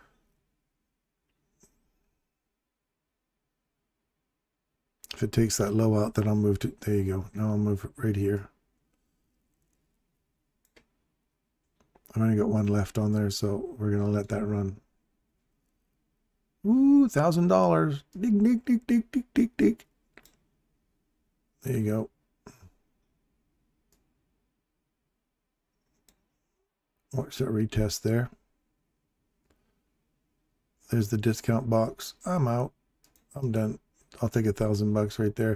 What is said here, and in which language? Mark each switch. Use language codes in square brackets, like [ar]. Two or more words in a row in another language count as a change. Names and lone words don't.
[en] If it takes that low out, then I'll move to, there you go. Now I'll move it right here. I've only got one left on there, so we're going to let that run. Ooh, $1,000. Dig, dig, dig, dig, dig, dig, dig. There you go. Watch that retest there. There's the discount box. I'm out. I'm done. I'll take $1,000 right there.